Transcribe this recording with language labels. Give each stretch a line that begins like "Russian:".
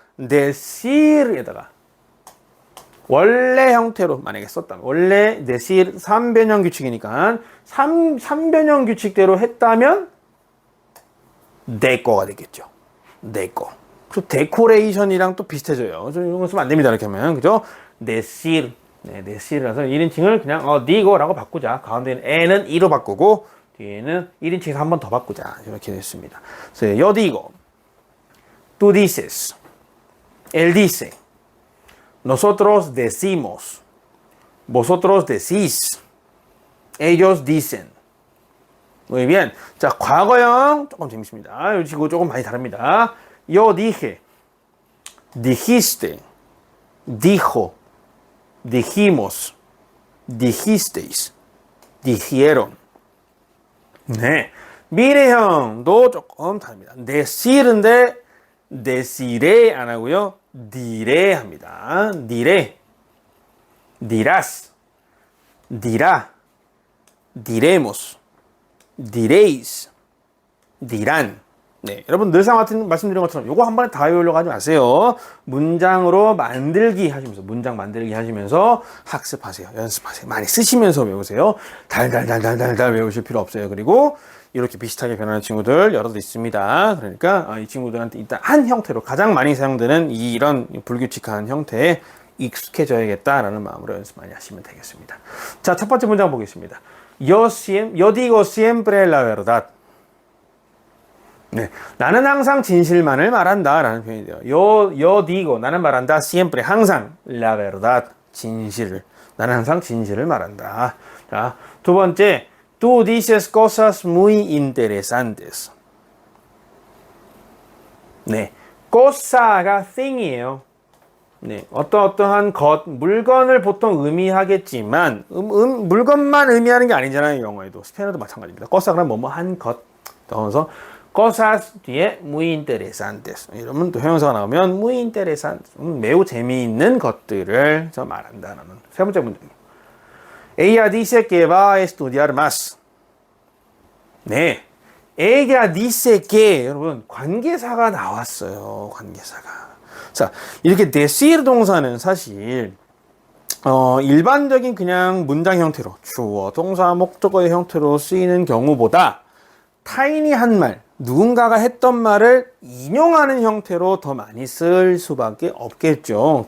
Korean: decir에다가 원래 형태로 만약에 썼다면 원래 decir 3변형 규칙이니까 3변형 규칙대로 했다면 내거가 되겠죠. 내거. 그리고 데코레이션이랑 또 비슷해져요. 이런 거 쓰면 안 됩니다. 이렇게 하면. 그죠? decir. 네, decir이라서 1인칭을 그냥 digo라고 바꾸자. 가운데는 e는 e로 바꾸고 뒤에는 1인칭에서 한 번 더 바꾸자. 이렇게 됐습니다. 그래서
Spanish: yo digo, tú dices, él dice, nosotros decimos, vosotros decís, ellos dicen. Muy bien.
Korean: 자, 과거형 조금 재밌습니다. 이거 조금 많이 다릅니다.
Spanish: Yo dije, dijiste, dijo, dijimos, dijisteis, dijeron.
Korean: 네. 미래형도 조금 다릅니다. decir인데 deciré 안 하고요. diré 합니다.
Spanish: diré, dirás, dirá, diremos, diréis, dirán.
Korean: 네, 여러분 늘상 같은 말씀드린 것처럼 요거 한 번에 다 외우려고 하지 마세요. 문장으로 만들기 하시면서 문장 만들기 하시면서 학습하세요. 연습하세요. 많이 쓰시면서 외우세요. 달달달달달달 외우실 필요 없어요. 그리고 이렇게 비슷하게 변하는 친구들 여러도 있습니다. 그러니까 이 친구들한테 일단 한 형태로 가장 많이 사용되는 이런 불규칙한 형태에 익숙해져야겠다라는 마음으로 연습 많이 하시면 되겠습니다. 자, 첫 번째 문장 보겠습니다.
Spanish: Yo digo siempre la verdad.
Korean: 네, 나는 항상 진실만을 말한다 라는 표현이 돼요.
Spanish: yo digo,
Korean: 나는 말한다. siempre, 항상. la verdad, 진실을. 나는 항상 진실을 말한다. 자, 두 번째,
Spanish: tú dices cosas muy interesantes.
Korean: 네, cosa가 thing이에요. 네, 어떠한 것, 물건을 보통 의미하겠지만, 물건만 의미하는 게 아니잖아요, 영어에도. 스페인어도 마찬가지입니다. cosa가 뭐뭐 한 것. 그래서 cosas 뒤에
Spanish: muy interesantes.
Korean: 이러면 또 형용사가 나오면
Spanish: muy interesantes.
Korean: 매우 재미있는 것들을 저 말한다라는 세 번째 문제입니다.
Spanish: Ella dice que va a estudiar más.
Korean: 네. Ella dice que 여러분 관계사가 나왔어요. 관계사가. 자, 이렇게 decir 동사는 사실 일반적인 그냥 문장 형태로 주어, 동사, 목적어의 형태로 쓰이는 경우보다 타인이 한 말, 누군가가 했던 말을 인용하는 형태로 더 많이 쓸 수밖에 없겠죠.